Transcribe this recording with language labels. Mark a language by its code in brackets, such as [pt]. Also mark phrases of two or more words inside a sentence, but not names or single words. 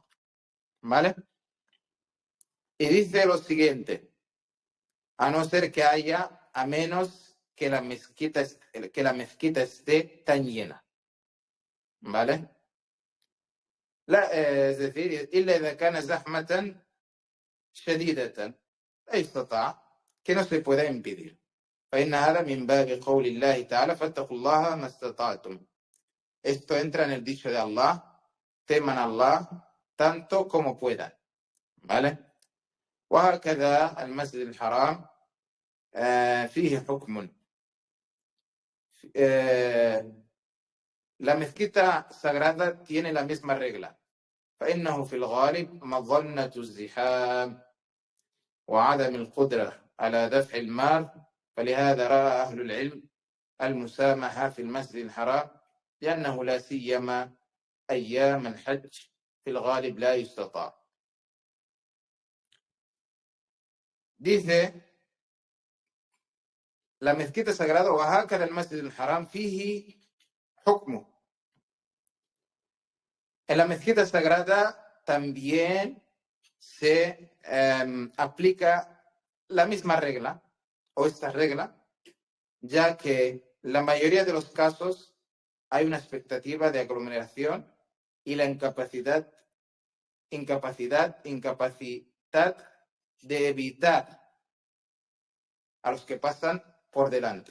[es] ¿Vale? Y dice lo siguiente: a no ser que haya, a menos que la mezquita esté tan llena, ¿vale? Es decir, [ar] إلا إذا كان زحمة شديدة لا يستطاع, [es] que no se pueda impedir. [ar] فإن هذا من باب قول الله تعالى فاتقوا الله ما استطعتم. [es] Esto entra en el dicho de Allah: teman a Allah tanto como puedan, ¿vale? [ar] وهكذا المسجد الحرام فيه حكم. [es] La mezquita sagrada tiene la misma regla. [ar] فإنه في الغالب مظنة الزحام وعدم القدرة على دفع المال, فلهذا رأى أهل العلم المسامحة في المسجد الحرام لأنه لا سيما أيام الحج في الغالب لا يستطاع. [es] Dice la mezquita sagrada: [ar] وهكذا المسجد الحرام فيه حكمه. [es] En la mezquita sagrada también se aplica la misma regla o esta regla, ya que la mayoría de los casos hay una expectativa de aglomeración y la incapacidad de evitar a los que pasan por delante.